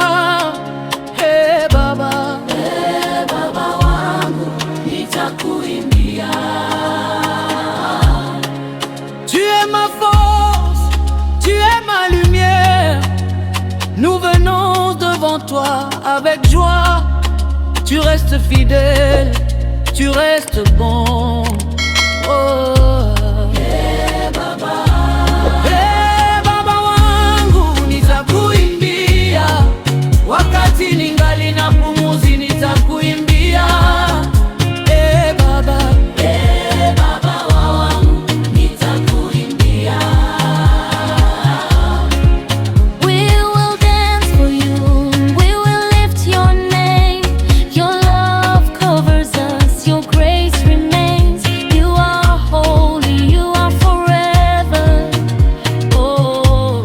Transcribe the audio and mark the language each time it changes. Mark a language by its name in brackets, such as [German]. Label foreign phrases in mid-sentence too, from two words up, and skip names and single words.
[Swahili] Hey Baba, hey Baba wangu nitakuimbia. [French] Tu es ma force, tu es ma lumière. Nous venons devant toi avec joie. Tu restes fidèle, tu restes bon. Oh. [Swahili] Wakati ningali na pumzi nitakuimbia. Eh Baba, eh Baba wangu nitakuimbia. [English] We will dance for you, we will lift your name. Your love covers us, your grace remains. You are holy, you are forever. Oh,